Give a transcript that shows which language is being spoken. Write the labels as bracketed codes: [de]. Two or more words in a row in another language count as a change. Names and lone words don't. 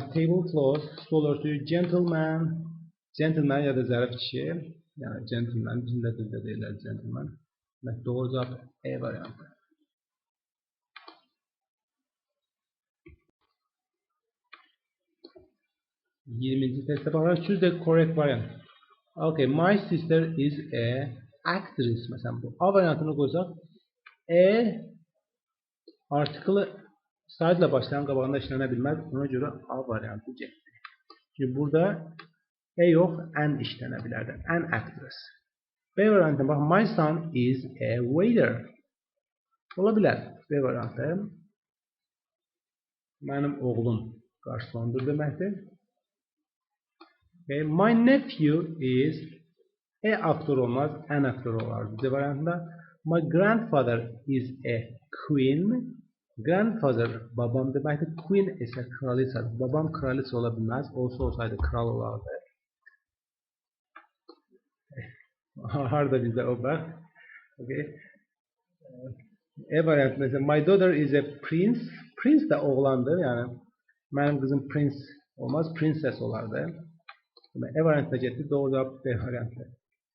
[az] Tablecloth, stol örtüyü. Gentleman, gentleman ya da zərif kişi. Yəni gentleman, bizim də dildə deyirlər gentleman. Demək doğru cavab E variantı. 20-ci testə baxaraq, [en] choose the correct variant. Okay, my sister is a actress. [az] Məsələn, bu A variantını qoysaq, E artiklı sayıdla başlayan qabağında işlənə bilməz. Ona görə A variantı getdi. Çünki burada E yox, an işlənə bilərdi. [en] An actress. [az] B variantına bax, [en] my son is a waiter. [az] Ola bilər. B variantı. Mənim oğlum qarsondur deməkdir. Okay. [en] My nephew is [az] E aktör olmaz, an aktör olardı. C variantında. [en] My grandfather is a queen. [az] Grandfather babam deməkdir. Queen isə kraliçadır. Babam kraliça ola bilməz. Olsaydı kral olardı. Harda bizdə o bax. Okay. E variantı mesela [en] my daughter is a prince. [az] Prince də oğlandır. Yəni mənim qızım prince olmaz, princess olardı. E variantına getdi. Doğru cavab B variantı.